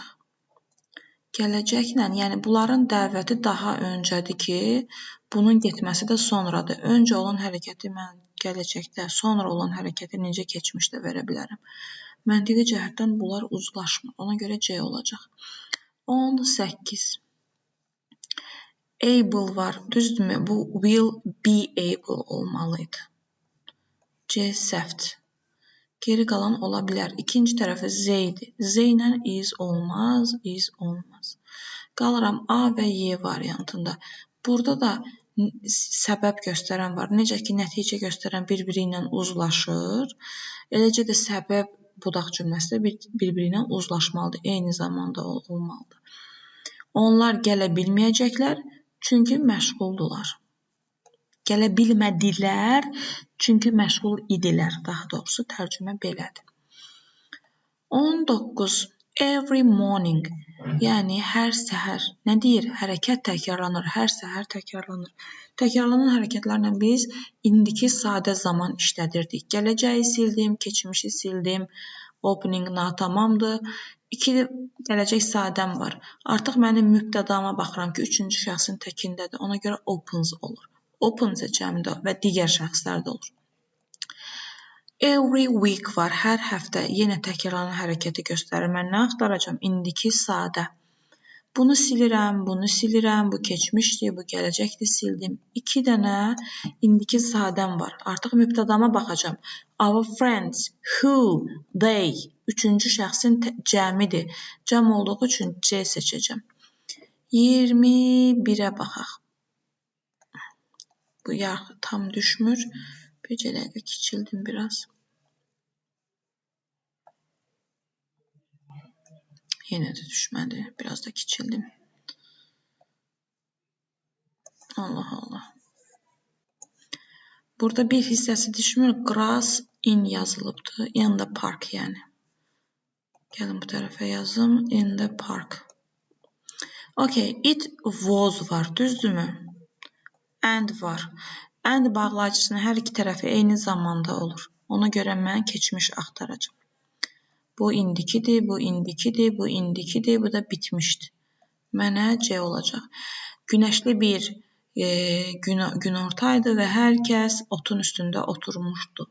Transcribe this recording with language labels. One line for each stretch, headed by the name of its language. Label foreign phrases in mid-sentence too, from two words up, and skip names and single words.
Azerbaijani: Gələcəklə, yəni bunların dəvəti daha öncədir ki, bunun getməsi də sonradır. Öncə olan hərəkəti mən gələcəkdə, sonra olan hərəkəti necə keçmişdə verə bilərəm. Məntiqi cəhətdən bunlar uzlaşmır. Ona görə C olacaq. 18. Able var. Düzdürmü? Bu
English: will be able
Azerbaijani: olmalıydı. C səhvdir. Geri qalan ola bilər. İkinci tərəfi Z idi. Z ilə is olmaz, is olmaz. Qalıram A və Y variantında. Burada da səbəb göstərən var. Necə ki, nəticə göstərən bir-biri ilə uzlaşır. Eləcə də səbəb budaq cümləsi də bir-biri ilə uzlaşmalıdır. Eyni zamanda olmalıdır. Onlar gələ bilməyəcəklər, çünki məşğuldular. Gələ bilmədilər, çünki məşğul idilər. Daha doğrusu tərcümə belədir. 19.
English: Every morning,
Azerbaijani: yəni hər səhər. Nə deyir? Hərəkət təkrarlanır, hər səhər təkrarlanır. Təkrarlanan hərəkətlərlə biz indiki sadə zaman işlədirdik. Gələcəyi sildim, keçmişi sildim, opening tamamdır. 2 gələcək sadəm var. Artıq mənim mübtədama baxıram ki, 3-cü şəxsin təkindədir. Ona görə opens olur. Open cəmdə və digər şəxslərdə olur.
English: Every week var.
Azerbaijani: Hər həftə yenə təkrarlanan hərəkəti göstərir. Mən nə axtaracağam? İndiki sadə. Bunu silirəm, bunu silirəm. Bu keçmişdir, bu gələcəkdir, sildim. 2 dənə indiki sadəm var. Artıq mübtədama baxacağam.
English: Our friends, who, they.
Azerbaijani: 3-cü şəxsin cəmidir. Cəm olduğu üçün C seçəcəm. 21-ə baxaq. Bu yarğı tam düşmür. Bircə dəqiqə kiçildim biraz. Yenə də düşmədi. Biraz da kiçildim. Allah Allah. Burada bir hissəsi düşmür.
English: Grass in yazılıbdır. In the park yəni.
Azerbaijani: Gəlin bu tərəfə yazım.
English: In the park. Okay. It was
Azerbaijani: var. Düzdürmü? And var. And bağlayıcısının hər iki tərəfi eyni zamanda olur. Ona görə mən keçmiş axtaracağım. Bu indikidir, bu indikidir, bu indikidir, bu da bitmişdir. Mənə C olacaq. Günəşli bir günortaydı və hər kəs otun üstündə oturmuşdu.